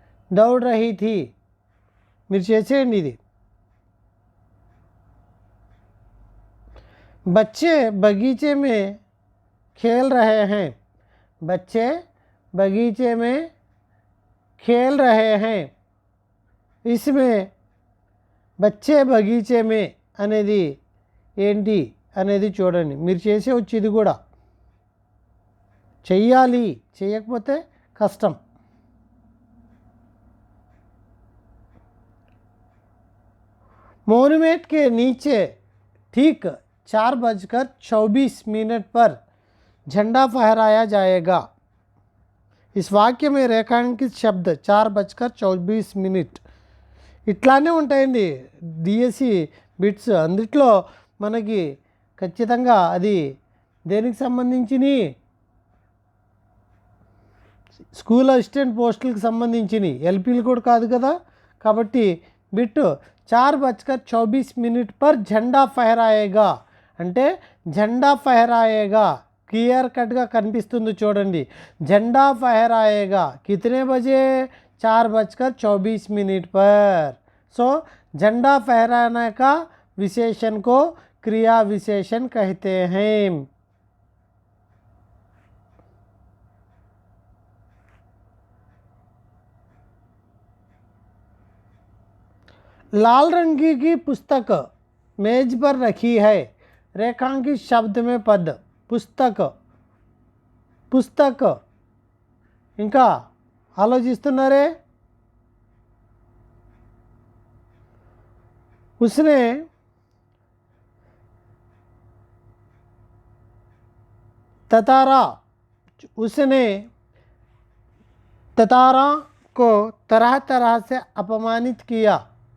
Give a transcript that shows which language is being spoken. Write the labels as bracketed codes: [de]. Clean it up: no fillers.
[hi] दौड़ रही थी [te] మీరు చేసేయండి ఇది. [hi] बच्चे बगीचे में खेल रहे हैं. बच्चे बगीचे में खेल रहे हैं. [te] इसमें బచ్చే బగీచే మే అనేది ఏంటి అనేది చూడండి. మీరు చేసేవచ్చు ఇది కూడా, చెయ్యాలి, చేయకపోతే కష్టం. [hi] मोन्यूमेंट के नीचे ठीक 4:24 पर झंडा फहराया जाएगा. इस वाक्य में रेखांकित शब्द 4:24. [te] ఇట్లానే ఉంటాయండి డిఎస్సి బిట్స్. అందుట్లో మనకి ఖచ్చితంగా అది దేనికి సంబంధించినవి, స్కూల్ అసిస్టెంట్ పోస్టులకు సంబంధించినవి, ఎల్పీలు కూడా కాదు కదా. కాబట్టి బిట్ [hi] 4:24 पर झंडा फहराएगा [te] అంటే జెండా ఫహరాయేగా క్లియర్ కట్గా కనిపిస్తుంది చూడండి. [hi] జెండా ఫహరాయేగా కితనే బజే 4:24 पर. सो झंडा फहराने का विशेषण को क्रिया विशेषण कहते हैं. लाल रंग की पुस्तक मेज पर रखी है. रेखांकित शब्द में पद पुस्तक. [te] पुस्तक ఇంకా ఆలోచిస్తున్నారే. [hi] उसने ततारा, उसने ततारा को तरह तरह से अपमानित किया.